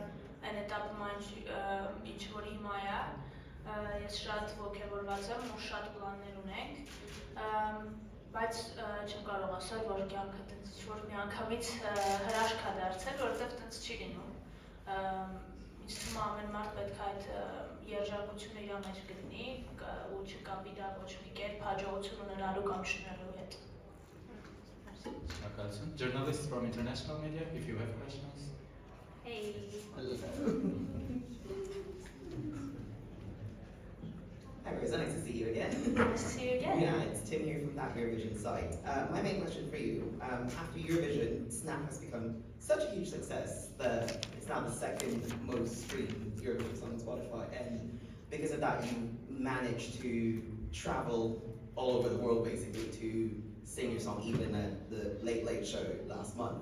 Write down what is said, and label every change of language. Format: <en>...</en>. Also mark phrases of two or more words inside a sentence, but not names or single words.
<hy>այն էտապում ինչ որ հիմա է, ես շատ ոգևորված եմ ու շատ պլաններ ունենք, բայց չեմ կարող ասել, որ կյանքը տենց ինչ-որ միանգամից հրաշք է դարձել, որովհետև տենց չի լինում։ Ինձ թվում է ամեն մարդ պետք է այդ երջանկությունը իր մեջ գտնի ու չկապի դա ոչ մի կերպ հաջողություն ունենալու կամ չունենալու հետ։ Շնորհակալություն.</hy> <en>Journalists from international media, if you have questions. Hey. Hi Rosa, nice to see you again. Nice to see you again. Yeah, it's Tim here from that Eurovision site. My main question for you, after Eurovision, Snap has become such a huge success that it's now the second most streamed Eurovision song on Spotify, and because of that you managed to travel all over the world basically to sing song even at the Late Late Show last month.</en>